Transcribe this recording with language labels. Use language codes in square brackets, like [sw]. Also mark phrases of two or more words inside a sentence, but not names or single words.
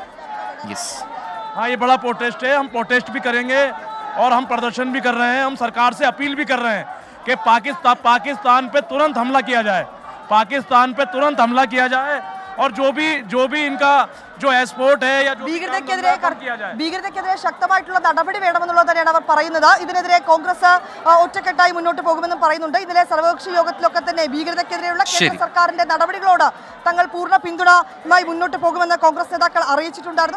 [hi] हाँ, ये बड़ा प्रोटेस्ट है। हम प्रोटेस्ट भी करेंगे और हम प्रदर्शन भी कर रहे हैं। हम सरकार से अपील भी कर रहे हैं कि पाकिस्तान पे तुरंत हमला किया जाए, पाकिस्तान पे तुरंत हमला किया जाए और जो भी इनका जो एयरपोर्ट है या [ml] ഭീകരതയ്ക്കെതിരെ ശക്തമായിട്ടുള്ള നടപടി വേണമെന്നുള്ളത് തന്നെയാണ് അവർ പറയുന്നത്. ഇതിനെതിരെ കോൺഗ്രസ് ഒറ്റക്കെട്ടായി മുന്നോട്ട് പോകുമെന്നും പറയുന്നുണ്ട്. ഇന്നലെ സർവകക്ഷി യോഗത്തിലൊക്കെ തന്നെ ഭീകരതയ്ക്കെതിരെയുള്ള കേന്ദ്ര സർക്കാരിന്റെ നടപടികളോട് തങ്ങൾ പൂർണ്ണ പിന്തുണയുമായി മുന്നോട്ട് പോകുമെന്ന് കോൺഗ്രസ് നേതാക്കൾ അറിയിച്ചിട്ടുണ്ടായിരുന്നു.